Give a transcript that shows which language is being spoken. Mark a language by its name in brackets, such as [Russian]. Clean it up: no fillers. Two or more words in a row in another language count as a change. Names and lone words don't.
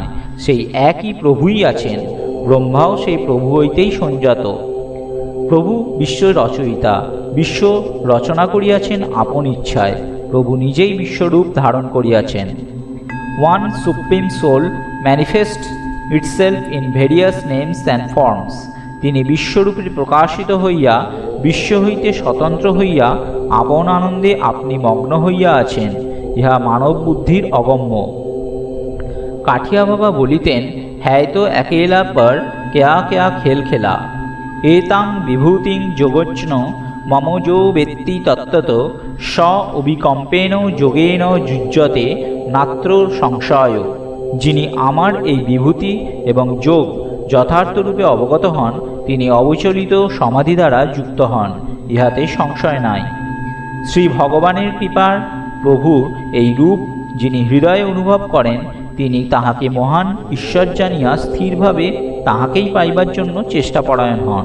[Bangla] সেই একই প্রভুই আছেন। ব্রহ্মাও সেই প্রভু হইতেই সঞ্জাত। প্রভু বিশ্ব রচয়িতা, বিশ্ব রচনা করিয়াছেন আপন ইচ্ছায়। প্রভু নিজেই বিশ্বরূপ ধারণ করিয়াছেন। [English] one supreme soul manifest itself in various names and forms. [Bangla] তিনি বিশ্বরূপে প্রকাশিত হইয়া বিশ্ব হইতে স্বতন্ত্র হইয়া আপন আনন্দে আপনি মগ্ন হইয়া আছেন। ইহা মানব বুদ্ধির অগম্য। কাঠিয়া বাবা বলিতেন, [Hindi] है तो अकेला पर क्या क्या खेल खेला। [Sanskrit] एतां विभूतिं योगज्ञ मम यो वेत्ति तत्त्वत स अविकम्पेन योगेन युज्यते नात्र संशय। [Bangla] যিনি আমার এই বিভূতি এবং যোগ যথার্থরূপে অবগত হন, তিনি অবিচলিত সমাধি দ্বারা যুক্ত হন, ইহাতে সংশয় নাই। শ্রী ভগবানের কৃপার প্রভুর এই রূপ যিনি হৃদয়ে অনুভব করেন, তিনি তাহাকে মহান ঈশ্বর জানিয়া স্থিরভাবে তাহাকেই পাইবার জন্য চেষ্টাপরায়ণ হন।